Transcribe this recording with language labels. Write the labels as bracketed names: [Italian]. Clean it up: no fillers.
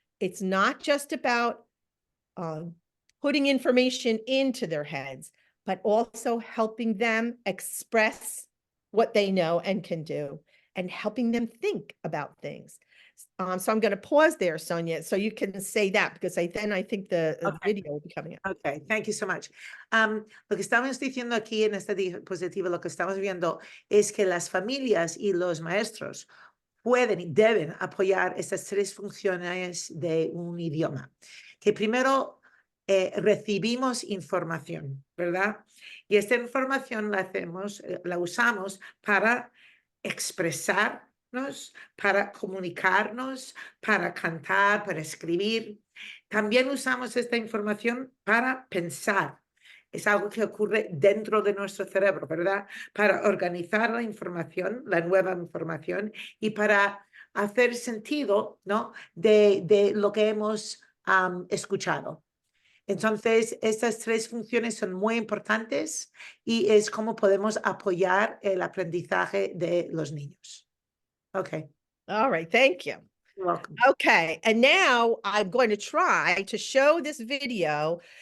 [English] It's not just about putting information into their heads, but also helping them express what they know and can do, and helping them think about things. So I'm going to pause there, Sonia, so you can say that, because I think the video will be coming up. Okay, thank you so much. [Spanish] Lo que estamos diciendo aquí en este diapositivo, lo que estamos viendo es que las familias y los maestros pueden y deben apoyar estas tres funciones de un idioma. Que primero recibimos información, ¿verdad? Y esta información la usamos para expresarnos, para comunicarnos, para cantar, para escribir. También usamos esta información para pensar. Es algo que ocurre dentro de nuestro cerebro, ¿verdad? Para organizar la información, la nueva información, y para hacer sentido, ¿no? de lo que hemos escuchado. Entonces, estas tres funciones son muy importantes y es como podemos apoyar el aprendizaje de los niños. [English] Okay. All right, thank you. You're welcome. Okay, and now I'm going to try to show this video.